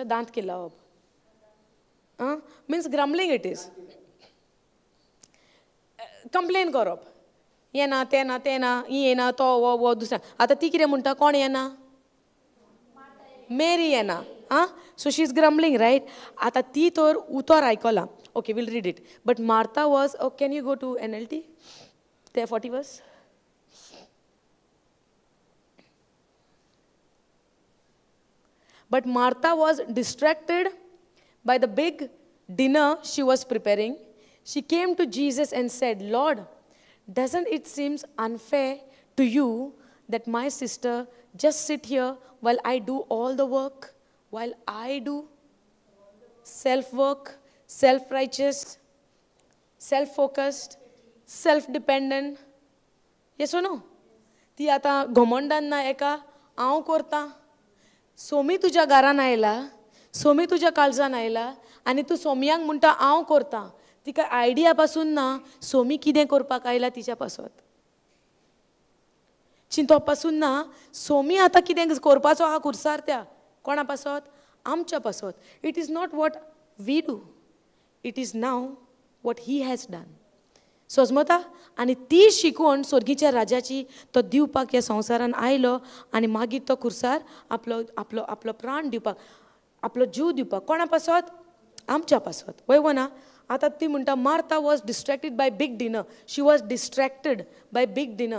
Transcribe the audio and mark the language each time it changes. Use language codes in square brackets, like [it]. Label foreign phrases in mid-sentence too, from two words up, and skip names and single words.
[kok] दांत किल्लावप [en] means grumbling it is. [kok] कंप्लेन करप, येना तें ना ही येना तो वो दुसऱ्या. आतां ती कितें म्हणटा? कोण येना? मेरी येना. [en] So she is grumbling, right? [kok] आतां ती तर उतर आयकलां. [en] Okay, we'll read it. But Martha was, can you go to NLT? There, 40 verse. But Martha was distracted by the big dinner she was preparing. She came to Jesus and said, Lord, doesn't it seem unfair to you that my sister just sit here while I do all the work, while I do self-work, self-righteous? Self focused, self dependent. Yes or no? [kok] ती आतां घमंडान ना एका हांव करतां. सोमी तुज्या घरान आयला, सोमी तुज्या काळजान आयला आनी तूं सोमयांक म्हणटा हांव करतां. तिका आयडिया पासून ना सोमी कितें करपाक आयला तिच्या पासत. चिंतो पासून ना सोमी आतां कितें करपाचो आहा खुर्सार त्या कोणा पासत? आमच्या पासत. [en] It is not what we do, it is now what he has done. [kok] समजता? आनी ती शिकवण स्वर्गीच्या राजाची तो दिवपाक ह्या संवसारान आयलो आनी मागीर तो खुर्सार आपलो आपलो आपलो प्राण दिवपाक, आपलो जीव दिवपाक कोणा पासत? आमच्या पासत. वय ना? आतां ती म्हणटा [en] Martha was distracted by big dinner. She was distracted by big dinner.